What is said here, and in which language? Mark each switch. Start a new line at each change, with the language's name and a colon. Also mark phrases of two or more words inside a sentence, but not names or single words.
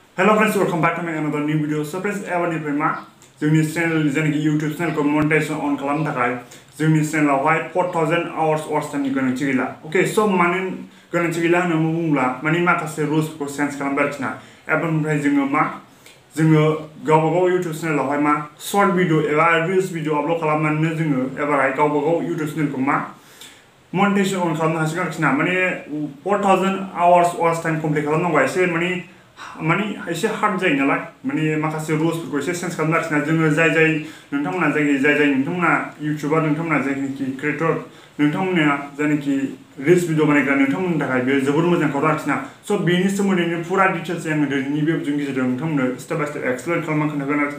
English: Hello friends, welcome back to my another new video.
Bodo: So friends, everyone ma जोंनि चैनल जेनेकि YouTube चैनल को
English: monetization on
Bodo: खालामनो थाखाय जोंनि चैनलावहाय 4000
English: hours watch time
Bodo: नि गोनांथि गैला. Okay, so माने गोनांथि गैला होनना बुङोब्ला माने माखासे rules फोरखौ चेन्ज खालामबाय आरोना. एबनिफ्राय जोङो गावबागाव YouTube चैनलावहाय मा
English: short video
Bodo: एबा
English: reels video
Bodo: आपल'ड खालामनानै जोङो एबारहाय गावबागाव YouTube चैनलखौ मा
English: monetization on
Bodo: खालामनो हासिगोन आरोना. माने 4000
English: hours watch time complete
Bodo: खालामनांगौ एसे माने एसे हार्ड जायो नालाय माने माखासे रुल्सफोरखौ एसे चेन्ज खालामनो आरोना. जोङो जाय नोंथांमोना नोंथांमोना इउटिउबार नोंथांमोना जायखि क्रिएटर नोंथांमोना जायखि
English: reels video
Bodo: बानायग्रा नोंथांमोननि थाखाय बे जोबोद मोजां खौरां आरोना. स' बेनि सोमोन्दैनो फुरा डिटेल्स आङो दिनैनि बे भिडिअनि गेजेरजों नोंथांमोननो
English: step by step explain
Bodo: खालामना खोन्थागोन आरोना.